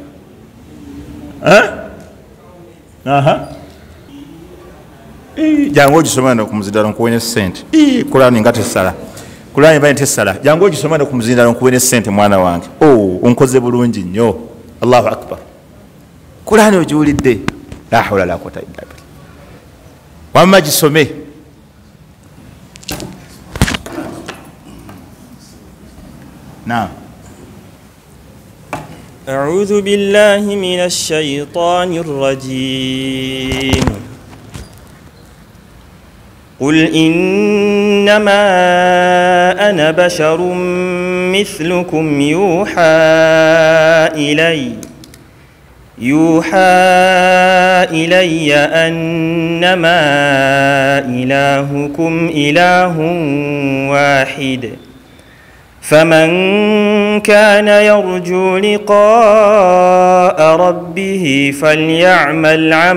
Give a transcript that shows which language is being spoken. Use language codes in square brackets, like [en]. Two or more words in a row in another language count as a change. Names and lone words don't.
[lg] Jangu ogisomera ku muzindalo nkuwene ssente. Kurani nga tesala. Kurani bane tesala. Jangu ogisomera ku muzindalo nkuwene ssente mwana wange. Onkoze bulungi nnyo. [ar] الله أكبر. [lg] Kurani ogiwulidde? [ar] لا حول لا قوة إلا بالله. [lg] Wamma gisome. Naam. [ar] أعوذ بالله من الشيطان الرجيم. قل إنما أنا بشر مثلكم يوحى إلي أنما إلهكم إله واحد فمن كان يرجو لقاء ربه فليعمل